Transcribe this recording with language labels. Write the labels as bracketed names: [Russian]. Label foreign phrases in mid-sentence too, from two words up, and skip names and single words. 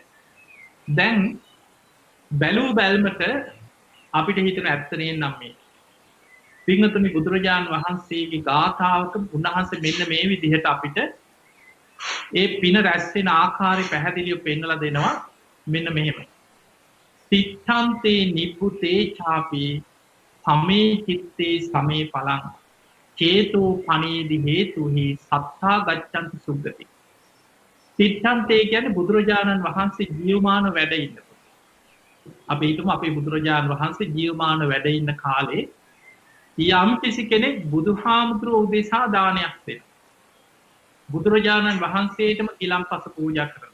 [Sinhala] දැන් බැලූ බැල්මට අපිට හිතෙන ඇත්ත නේනම් මේ පින්වතුනි බුදුරජාන් වහන්සේගේ ගාථාවක උන්වහන්සේ මෙන්න මේ විදිහට අපිට ඒ පින රැස් වෙන ආකාරය පැහැදිලිව පෙන්නලා දෙනවා මෙන්න මෙහෙම. [Pali] තිත්තන්තේ නිබ්බුතේ ചാපි සමේ චිත්තේ සමේ පලං චේතෝ පනීදි හේතුහි සත්තා ගච්ඡන්ති සුග්ගති. [Sinhala] තිත්තන්තේ කියන්නේ බුදුරජාණන් වහන්සේ ජීවමාන වැඩ ඉන්නකොට. අපි හිතමු අපේ බුදුරජාණන් වහන්සේ ජීවමාන වැඩ ඉන්න කාලේ යම් කිසි කෙනෙක් බුදුහාමුදුරුවෝ උදෙසා දානයක් දෙනවා. බුදුරජාණන් වහන්සේටම ගිලම්පස පූජා කරනවා.